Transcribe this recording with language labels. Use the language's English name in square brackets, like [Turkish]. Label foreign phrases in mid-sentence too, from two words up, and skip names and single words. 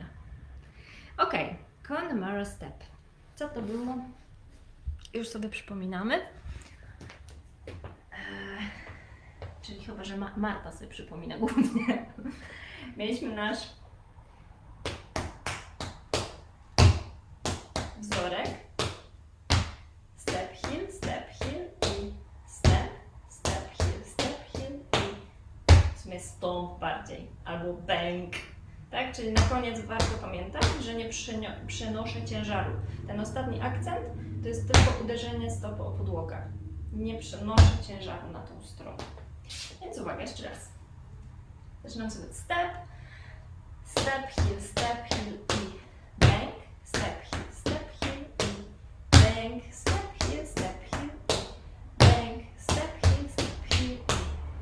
[Polish] Ok, Connemara Step. Co to było? Już sobie przypominamy. czyli chyba, że Marta sobie przypomina głównie. Mieliśmy nasz wzorek, [English] step, heel [Polish] i [English] step, heel [Polish] i w sumie stomp bardziej, albo bang. Tak? Czyli na koniec warto pamiętać, że nie przenoszę ciężaru. Ten ostatni akcent to jest tylko uderzenie stopy o podłogę. Nie przenoszę ciężaru na tą stronę. Więc uwaga, jeszcze raz. Zaczynam sobie od [English] step, heel [Polish] i bang, [English] step, heel [Polish] i bang, [English] step, heel [Polish] i bang, [English] step, heel [Polish] i bang.